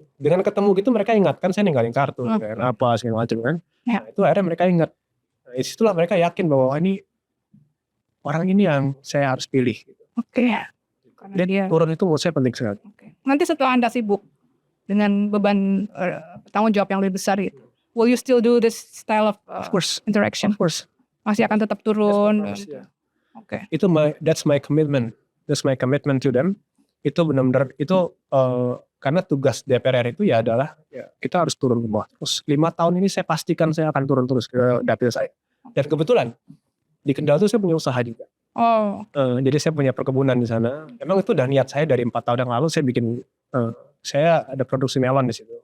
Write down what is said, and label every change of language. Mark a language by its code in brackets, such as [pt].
[id] Dengan ketemu gitu mereka ingatkan saya ninggalin kartu, apa segala macam kan. Nah, itu akhirnya mereka ingat. Nah, disitulah mereka yakin bahwa ini orang ini yang saya harus pilih. Oke. Karena Dan dia. turun itu menurut saya penting sekali. Oke. Nanti setelah Anda sibuk dengan beban tanggung jawab yang lebih besar gitu, [en] will you still do this style of Of course, interaction? of course. [id] Masih akan tetap turun. [en] That's my promise, yeah. Oke. [id] Itu [en] that's my commitment. That's my commitment to them. [id] Itu benar-benar itu karena tugas DPR itu ya adalah kita harus turun ke bawah. Terus 5 tahun ini saya pastikan saya akan turun terus ke dapil saya. Dan kebetulan di Kendal itu saya punya usaha juga. Oh. Jadi saya punya perkebunan di sana. Emang itu udah niat saya dari 4 tahun yang lalu saya bikin saya ada produksi melon di situ.